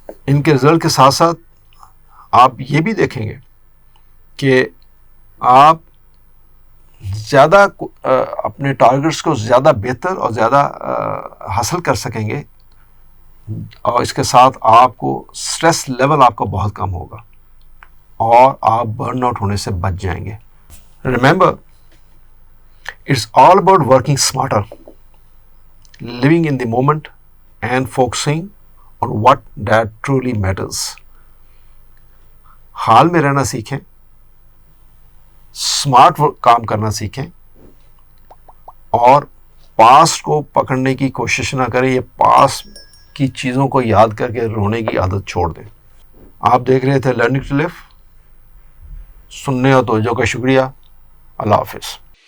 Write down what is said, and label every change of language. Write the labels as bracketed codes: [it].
[ur] ان کے رزلٹ کے ساتھ ساتھ آپ یہ بھی دیکھیں گے کہ آپ زیادہ اپنے ٹارگٹس کو زیادہ بہتر اور زیادہ حاصل کر سکیں گے، اور اس کے ساتھ آپ کو سٹریس لیول آپ کا بہت کم ہوگا اور آپ برن آؤٹ ہونے سے بچ جائیں گے. [en] Remember, it's all about working smarter, living in the moment and focusing on what that truly matters. [ur] حال میں رہنا سیکھیں، اسمارٹ کام کرنا سیکھیں، اور پاسٹ کو پکڑنے کی کوشش نہ کریں. یہ پاسٹ کی چیزوں کو یاد کر کے رونے کی عادت چھوڑ دیں. آپ دیکھ رہے تھے لرننگ ٹو لیو. سننے اور توجہ کا شکریہ. اللہ حافظ.